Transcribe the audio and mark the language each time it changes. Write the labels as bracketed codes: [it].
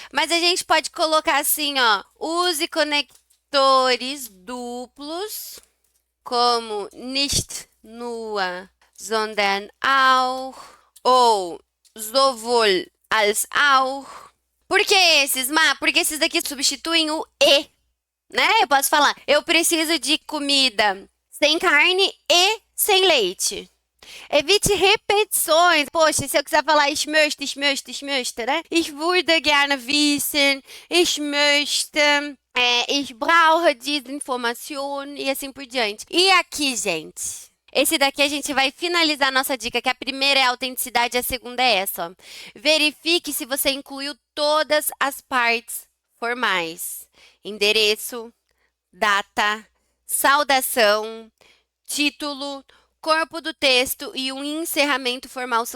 [pt] Mas a gente pode colocar assim, ó, use conectores duplos, como [de] nicht nur, sondern auch, [pt] ou [de] sowohl als auch. [pt] Por que esses, Ma? Porque esses daqui substituem o e, né? Eu posso falar, eu preciso de comida sem carne e sem leite. Evite repetições. Poxa, se eu quiser falar [de] ich möchte, [pt] né? [de] Ich würde gerne wissen, ich möchte... ich brauche diese Information [pt] e assim por diante. E aqui, gente, esse daqui a gente vai finalizar a nossa dica, que a primeira é a autenticidade e a segunda é essa, ó. Verifique se você incluiu todas as partes formais. Endereço, data, saudação, título, corpo do texto e um encerramento formal.